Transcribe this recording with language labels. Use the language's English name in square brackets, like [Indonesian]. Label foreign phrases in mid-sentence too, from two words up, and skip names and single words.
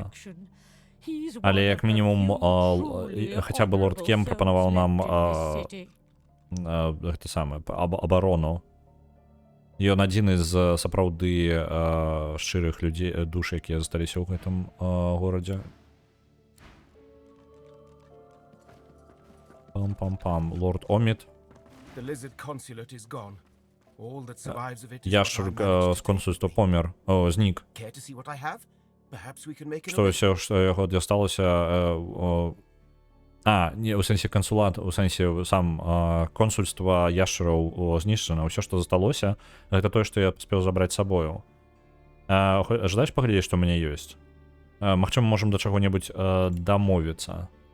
[Belarusian] Але як мінімум хаця бы лорд Кем прапанаваў нам гэта самае абарону. Ён адзін з сапраўды шчырых людзей, душ, якія засталіся ў гэтым горадзе. Пам-пам-пам, лорд Омід. Яшчур з консульства помер, знік. Што ўсё, што яго дасталася... не, у сэнсе кансулат, у сэнсе сам консульства яшчураў знішчана. Усё, што засталося, гэта тое, што я паспеў забраць сабою. Жадаеш паглядзець, што ў мяне ёсць? Магчыма, можам да чаго-небудзь дамовіцца.